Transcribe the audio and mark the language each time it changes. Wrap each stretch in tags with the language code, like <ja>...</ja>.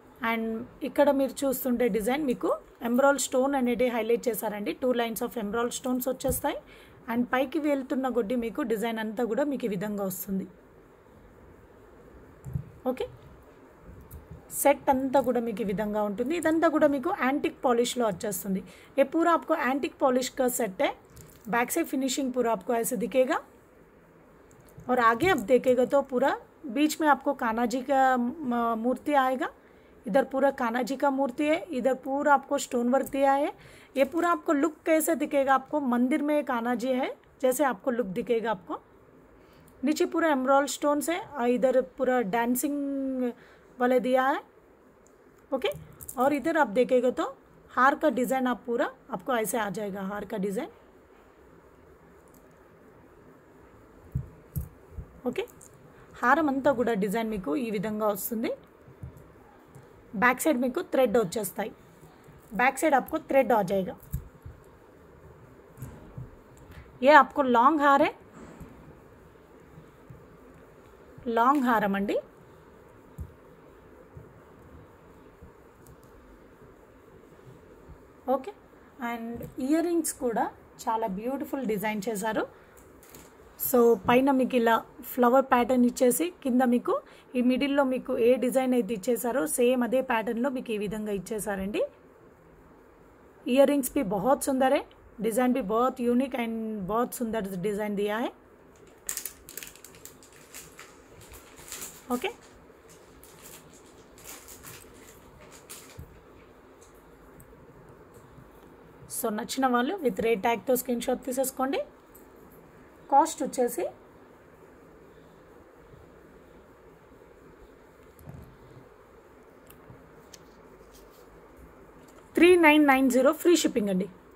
<te>And ఇక్కడ మీరు చూస్తుంటే డిజైన్ మీకు ఎమరాల్డ్ స్టోన్ అనేది హైలైట్ చేశారండి। 2 లైన్స్ ఆఫ్ ఎమరాల్డ్ స్టోన్స్ వచ్చేస్తాయి। అండ్ పైకి వెళ్తున్న కొద్దీ మీకు డిజైన్ అంతా కూడా మీకు ఈ విధంగా వస్తుంది। ఓకే, సెట్ అంతా కూడా మీకు ఈ విధంగా ఉంటుంది। ఇదంతా కూడా మీకు యాంటిక్ पॉलिशలో వచ్చేస్తుంది।</te> <hi>ये पूरा आपको एंटिक पॉलिश का सेट है। बैक से फिनिशिंग पूरा आपको ऐसे दिखेगा, और आगे आप देखेगा तो पूरा बीच में आपको कान्हा जी का मूर्ति आएगा। इधर पूरा कान्हा जी का मूर्ति है, इधर पूरा आपको स्टोन वर्क दिया है। ये पूरा आपको लुक कैसे दिखेगा, आपको मंदिर में कान्हा जी है जैसे आपको लुक दिखेगा आपको। नीचे पूरा एमराल्ड स्टोन से, इधर पूरा डांसिंग वाले दिया है। ओके, और इधर आप देखेगा तो हार का डिज़ाइन आप पूरा आपको ऐसे आ जाएगा, हार का डिज़ाइन।</hi> <te>ఓకే, హారం అంతా కూడా డిజైన్ మీకు ఈ విధంగా వస్తుంది। బ్యాక్ సైడ్ మీకు థ్రెడ్ వచ్చేస్తాయి,</te> <hi>बैक साइड आपको थ्रेड आ जाएगा। ये आपको लॉन्ग हार है, लॉन्ग हारम अंडी।</hi> <te>ఓకే, అండ్ ఇయర్ రింగ్స్ కూడా చాలా బ్యూటిఫుల్ డిజైన్ చేశారు। సో పైన మీకు ఇలా ఫ్లవర్ ప్యాటర్న్ ఇచ్చేసి, కింద మీకు ఈ మిడిల్లో మీకు ఏ డిజైన్ అయితే ఇచ్చేసారో సేమ్ అదే ప్యాటర్న్లో మీకు ఈ విధంగా ఇచ్చేసారండి।</te> <hi>इयर रिंग्स भी बहुत सुंदर है, डिज़ाइन भी बहुत यूनिक एंड बहुत सुंदर डिज़ाइन दिया है।</hi> <te>ओके, సో నచ్చిన వాళ్ళు విత్ రేట్ ట్యాగ్ తో స్క్రీన్ షాట్ తీసేసుకోండి। కాస్ట్ వచ్చేసి 3990 ఫ్రీ షిప్పింగ్ అండి।</te>